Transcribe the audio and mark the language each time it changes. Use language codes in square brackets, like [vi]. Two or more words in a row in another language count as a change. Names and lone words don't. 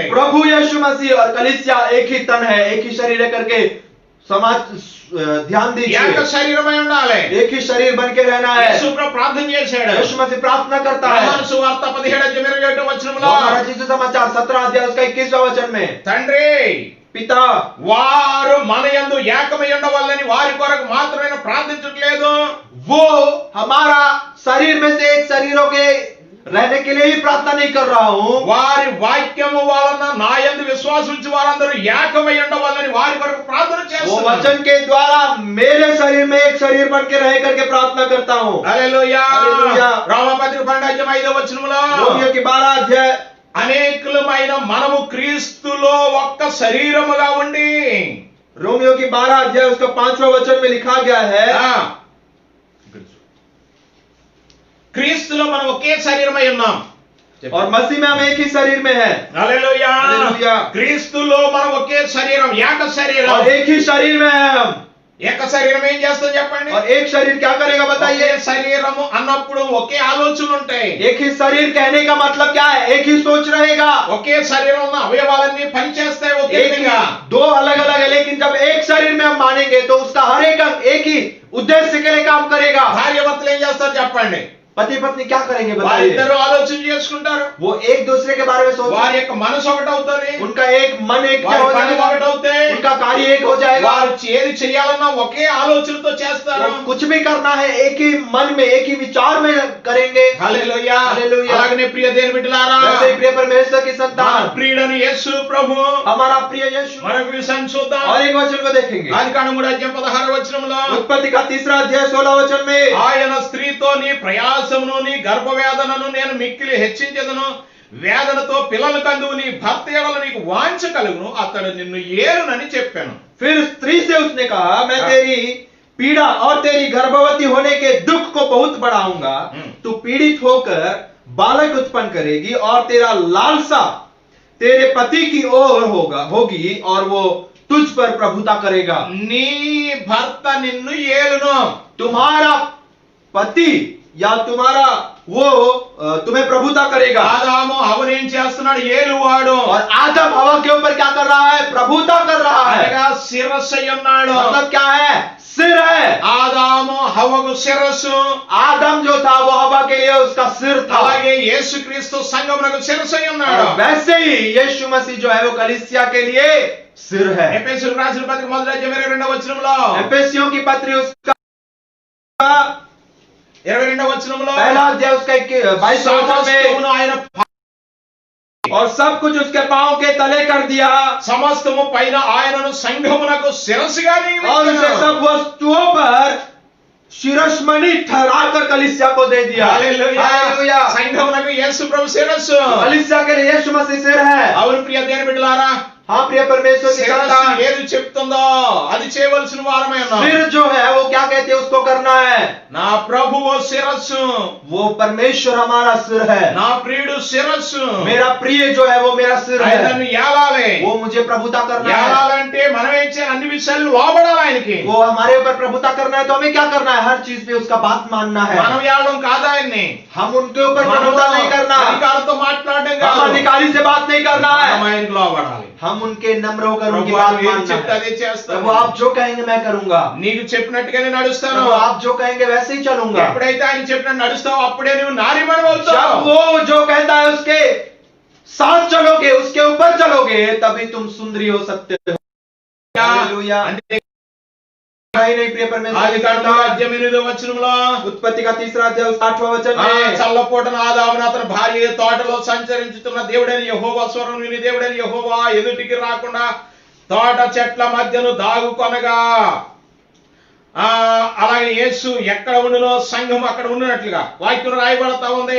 [hi] प्रभु यीशु मसीह और कलीसिया एक ही तन है, एक ही शरीर है करके समाज ध्यान [te] ఏక [hi] दीजिए। [te] శరీరమై ఉండాలి. [hi] एक ही शरीर बन के रहना है। [te] యేసు ప్రభు ప్రార్థన చేశాడు. [hi] यीशु मसीह प्रार्थना करता है। [te] యోహాను సువార్త 17:27 వచనంలో, [hi] हमारा यीशु समाचार 17 अध्याय उसका 21वां वचन में, [te] తండ్రి [hi] पिता [te] వారు మన యందు ఏకమై ఉండవాలని వారి కొరకు మాత్రమే ప్రార్థించట్లేదు, [hi] वो हमारा शरीर में से एक शरीरों के रहने के लिए ही प्रार्थना नहीं कर रहा हूँ, [te] వారి వాక్యము వలన నా యందు విశ్వాసం ఉంచి వారందరూ ఏకమై ఉండవాలని వారి కొరకు ప్రార్థన [hi] वो [te] చేస్తున్నాను. [hi] वचन के द्वारा मेरे शरीर में एक शरीर बन के रह करके प्रार्थना करता हूँ। [te] హల్లెలూయా. హల్లెలూయా. రోమాపత్రిక 12:5 వచనంలో, [hi] रोमियो की 12 अध्याय [te] అనేకులమైన మనము క్రీస్తులో ఒక్క శరీరముగా ఉండి, [hi] रोमियो की 12 अध्याय उसका 5वां वचन में लिखा गया है, [te] క్రీస్తులో మనం ఒకే శరీరమై ఉన్నాం. [hi] और मसीह में हम एक ही शरीर में हैं। [te] హల్లెలూయా. హల్లెలూయా. క్రీస్తులో మనం ఒకే శరీరం, ఏక శరీరం. [hi] और एक ही शरीर में हैं हम। [te] ఏక శరీరం ఏం చేస్తుంది చెప్పండి? [hi] और एक शरीर क्या करेगा [te] ఒకే [hi] बताइए? [te] శరీరము అన్నప్పుడు ఒకే ఆలోచనలు ఉంటాయి. [hi] एक ही शरीर कहने का मतलब क्या है? एक ही सोच रहेगा। [te] ఒకే శరీరం ఉన్న అవయవాలన్నీ పనిచేస్తాయి ఒకే [hi] एक ही, [te] విధంగా. [hi] दो अलग अलग है लेकिन जब एक शरीर में हम मानेंगे तो उसका हर एक अंग एक ही उद्देश्य के लिए काम करेगा। [te] భార్య భర్తలు ఏం చేస్తారు చెప్పండి? [hi] पति पत्नी क्या करेंगे बताइए? [te] వారిద్దరూ ఆలోచన చేసుకుంటారు, [hi] वो एक दूसरे के बारे में सोच, [te] వారి యొక్క మనసు ఒకటి అవుతుంది, [hi] उनका एक मन एक [te] వారి [hi] हो [te] పని [hi] जाएगा, [te] ఒకటి అవుతాయి, [hi] उनका कार्य एक हो जाएगा। [te] వారు ఏది చేయాలన్నా ఒకే ఆలోచనతో చేస్తారు। [hi] वो कुछ भी करना है एक ही मन में एक ही विचार में करेंगे। [te] హల్లెలూయా హల్లెలూయా। అలాగనే ప్రియ దేవుని బిడ్డలారా, [hi] वैसे ही प्रिय परमेश्वर की [te] మన [hi] संतान, [te] ప్రియుడైన యేసు ప్రభు [hi] हमारा प्रिय यीशु। [te] మరొక విషయం చూద్దాం। [hi] और एक वचन को देखेंगे, [te] ఆదికాండం 3:16 [hi] उत्पत्ति का 3 अध्याय 16 वचन में, [te] ఆయన స్త్రీతో నీ ప్రయాసమును నీ గర్భవేదనను నేను మిక్కిలి హెచ్చించెదను, వేదనతో పిల్లలు కందువు, నీ భర్త ఎడల నీకు వాంఛ కలుగును, అతడు నిన్ను ఏలునని చెప్పాను। [hi] फिर स्त्री से उसने कहा, मैं तेरी पीड़ा और तेरी गर्भवती होने के दुख को बहुत बढ़ाऊंगा, तू पीड़ित होकर बालक उत्पन्न करेगी और तेरा लालसा तेरे पति की ओर होगी और वो तुझ पर प्रभुता करेगा। [te] నీ భర్త నిన్ను ఏలును। [hi] तुम्हारा पति या तुम्हारा वो तुम्हें प्रभुता करेगा। [te] ఆదాము హవ్వను ఏం చేస్తున్నాడు? ఏలువాడు। [hi] और आदम हवा के ऊपर क्या कर रहा है? प्रभुता कर रहा है। [te] అనగా శిరస్సు అయి ఉన్నాడు। [hi] मतलब क्या है? सिर है। [te] ఆదాము హవ్వకు శిరస్సు, [hi] आदम जो था वो हवा के लिए उसका सिर था। [te] అలాగే యేసుక్రీస్తు సంఘమునకు శిరస్సు అయి ఉన్నాడు। [hi] और वैसे ही यीशु मसीह जो है वो कलीसिया के लिए सिर है। [te] ఎఫెసీయులకు రాసిన పత్రిక 1:22 [hi] एफेसियों की पत्री उसका 22 पहला अध्याय उसका 22 में, [te] సమస్తమును ఆయన [hi] और सब कुछ उसके पांव के तले कर दिया [te] సమస్తము పైన ఆయనను సంఘమునకు శిరస్సుగా [hi] और उसे [te] నియమించాడు। [hi] सब वस्तुओं पर शिरस्मणि ठहराकर कलीसिया को दे दिया। [te] హల్లెలూయా। [hi] हालेलुया। [te] సంఘమునకు యేసు ప్రభు శిరస్సు। [hi] कलीसिया के लिए यीशु मसीह सिर है। [te] అవును ప్రియ దేవుని బిడ్డలారా, [hi] हाँ प्रिय परमेश्वर की [te] శిరస్సు [hi] संतान, [te] ఏది చెప్తుందో అది చేయవలసిన వారమే ఉన్నాం। [hi] सिर जो है वो क्या कहते हैं उसको करना है। [te] నా ప్రభువు శిరస్సు, [hi] वो परमेश्वर हमारा सिर है। [te] నా ప్రియుడు శిరస్సు। [hi] मेरा प्रिय जो है वो मेरा सिर [te] ఆయన [hi] है। [te] నన్ను ఏలాలి। [hi] वो मुझे प्रभुता करना है। [te] ఏలాలంటే మనం ఏం చేయాలి? అన్ని విషయాలు లోబడాలి ఆయనకి। [hi] वो हमारे ऊपर प्रभुता करना है तो हमें क्या करना है? हर चीज पे उसका बात मानना है। [te] మనం ఏలడం కాదు ఆయన్ని, [hi] हम उनके ऊपर प्रभुता नहीं करना, [te] అధికారంతో మాట్లాడడం [hi] हम [te] కాదు, [hi] अधिकारी से बात नहीं करना [te] మనం [hi] है, [te] ఆయనకి లోబడాలి। [hi] हम उनके नम्र होकर उनकी [te] ప్రభు [hi] बात [te] ఆయన ఏం [hi] मानना [te] చెప్తే [hi] है। [te] అదే చేస్తాను। [hi] प्रभु आप जो कहेंगे मैं करूंगा, [te] నీకు చెప్పినట్టుగానే నడుస్తాను। [hi] प्रभु आप जो कहेंगे वैसे ही चलूंगा। [te] ఎప్పుడైతే ఆయన చెప్పినట్టు నడుస్తావు అప్పుడే నువ్వు నారీమణి [hi] जब [te] అవుతావు। [hi] वो जो कहता है उसके साथ चलोगे, उसके ऊपर चलोगे, तभी तुम सुंदरी हो सकते हो। हालेलुया। [te] అంటే [hi] नहीं प्रिय परमेश्वर की [te] ఆదికాండం [hi] संतान, [te] 8:8 [hi] उत्पत्ति का 3 अध्याय 8वां वचन में, [te] చల్లపూటన ఆదామును అతని భార్య తోటలో సంచరించుతున్న దేవుడైన యెహోవా స్వరం విని దేవుడైన యెహోవా ఎదుటికి రాకుండా తోట చెట్ల మధ్యను దాగుకొనగా, అలాగే యేసు ఎక్కడ ఉండునో సంఘం అక్కడ ఉండినట్లుగా వాక్యం రాయబడతా ఉంది।